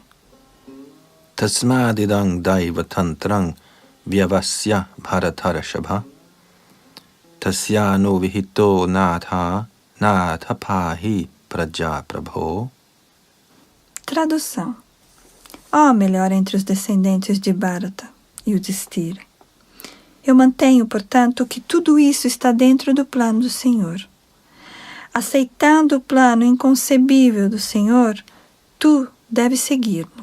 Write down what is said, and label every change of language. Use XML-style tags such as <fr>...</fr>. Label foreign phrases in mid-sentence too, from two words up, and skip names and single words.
<sa>तस्मादिदं दैवतन्त्रं व्यवस्य भरतर्षभ तस्यानुविहितो नाथ पाहि प्रजाप्रभो.</sa> <pt>Tradução. Ó melhor entre os descendentes de Bharata, Yudhishthira. Eu mantenho, portanto, que tudo isso está dentro do plano do Senhor. Aceitando o plano inconcebível do Senhor, tu deves segui-lo.</pt>